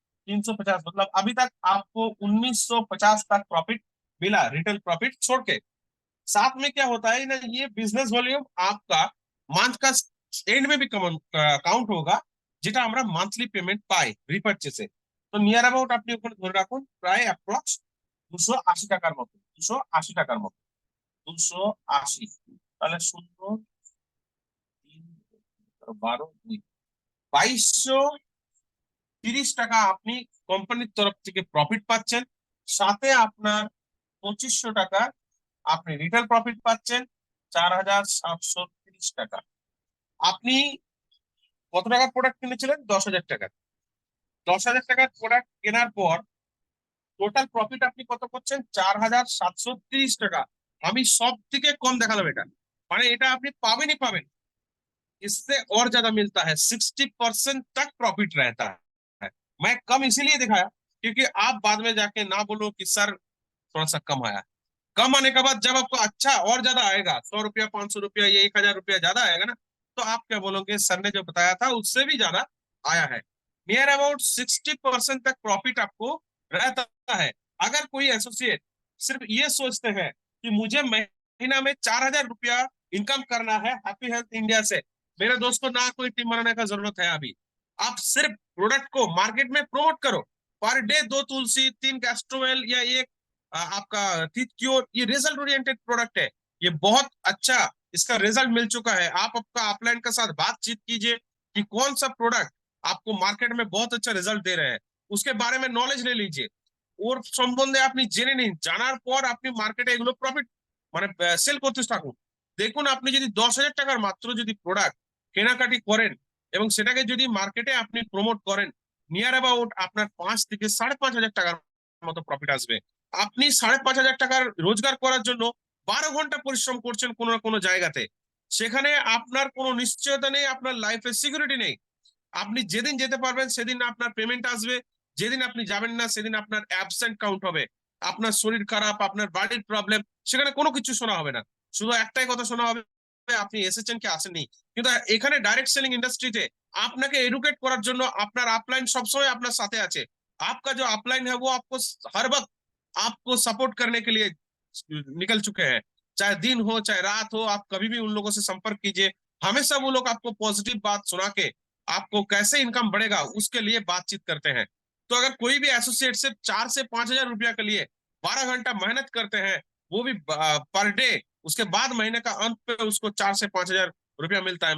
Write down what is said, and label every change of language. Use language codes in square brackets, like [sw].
[hi] 350 मतलब अभी तक आपको 1950 तक प्रॉफिट मिला, रिटेल प्रॉफिट छोड़ के। साथ में क्या होता है ना, ये बिजनेस वॉल्यूम आपका मंथ का एंड में भी কাউন্ট होगा, [bn] যেটা আমরা মান্থলি পেমেন্ট পাই রিপারচেসে। তো নিয়ার অ্যাবাউট আপনি ওখানে ধরে রাখুন প্রায় অ্যাপ্রক্স 280 টাকার মতো, 280 টাকার মতো, 280। তাহলে 0, 3, 12, 2230 টাকা আপনি কোম্পানির তরফ থেকে প্রফিট পাচ্ছেন। সাথে আপনার 2500 টাকা আপনি রিটেল প্রফিট পাচ্ছেন, 4730 টাকা। আপনি কত টাকার প্রোডাক্ট কিনেছিলেন, 10 হাজার টাকা। 10 হাজার টাকার প্রোডাক্ট কেনার পর টোটাল প্রফিট আপনি কত করছেন, 4730 টাকা। আমি সব থেকে কম দেখালাম এটা, মানে এটা আপনি পাবেনই পাবেন। [hi] इससे और ज्यादा मिलता है, 60% तक प्रॉफिट रहता है। मैं कम इसीलिए दिखाया क्योंकि आप बाद में जाके ना बोलो कि सर थोड़ा सा कम आया। कम आने के बाद जब आपको अच्छा और ज्यादा आएगा, 100 रुपया 500 रुपया या 1000 रुपया ज्यादा आएगा ना, तो आप क्या बोलोगे सर ने जो बताया था उससे भी ज्यादा आया है। नियर अबाउट 60% तक प्रॉफिट आपको रहता है। अगर कोई एसोसिएट सिर्फ ये सोचते हैं कि मुझे महीना में 4000 रुपया इनकम करना है हैप्पी हेल्थ इंडिया से, मेरे दोस्त को ना कोई टीम बनाने का जरूरत है अभी। आप सिर्फ प्रोडक्ट को मार्केट में प्रमोट करो। पर डे 2 तुलसी 3 कैस्ट्रोवेल या एक आपका टीथ क्योर, ये रिजल्ट ओरिएंटेड प्रोडक्ट है। ये बहुत अच्छा इसका रिजल्ट मिल चुका है। आप आपका अपलाइन के साथ बातचीत कीजिए कि कौन सा प्रोडक्ट आपको मार्केट में बहुत अच्छा रिजल्ट दे रहे हैं, उसके बारे में नॉलेज ले लीजिए। [bn] ওর সম্বন্ধে আপনি জেনে নিন, জানার পর আপনি মার্কেটে এগুলো প্রফিট মানে সেল করতে থাকুন। দেখুন আপনি যদি 10,000 টাকার মাত্র যদি প্রোডাক্ট কেনাকাটি করেন এবং সেটাকে যদি মার্কেটে আপনি প্রমোট করেন, নিয়ার অ্যাবাউট আপনার 5 থেকে 5.5 হাজার টাকার মতো প্রফিট আসবে। আপনি 5.5 হাজার টাকার রোজগার করার জন্য 12 ঘন্টা পরিশ্রম করছেন কোনো না কোনো জায়গাতে, সেখানে আপনার কোনো নিশ্চয়তা নেই, আপনার লাইফে সিকিউরিটি নেই। আপনি যেদিন যেতে পারবেন সেদিন আপনার পেমেন্ট আসবে, যেদিন আপনি যাবেন না সেদিন আপনার অ্যাবসেন্ট কাউন্ট হবে। আপনার শরীর খারাপ, আপনার বাড়ির প্রবলেম, সেখানে কোনো কিছু শোনা হবে না, শুধু একটাই কথা শোনা হবে আপনি এসেছেন কি আসেননি। কিন্তু এখানে ডাইরেক্ট সেলিং ইন্ডাস্ট্রিতে আপনাকে এডুকেट করার জন্য আপনার আপলাइन সবসময় আপনার সাথে আছে। [hi] आपका जो अपलाइन है वो आपको हर वक्त आपको सपोर्ट करने के लिए निकल चुके हैं। चाहे दिन हो चाहे रात हो, आप कभी भी उन लोगों से संपर्क कीजिए। हमेशा वो लोग आपको पॉजिटिव बात सुना के आपको कैसे इनकम बढ़ेगा उसके लिए बातचीत करते हैं। तो अगर कोई भी एसोसिएट सिर्फ 4 से 5 हजार रुपया के लिए 12 घंटा मेहनत करते हैं, वो भी पर डे, उसके बाद महीने का अंत पे उसको 4 से 5 हजार रुपया मिलता है।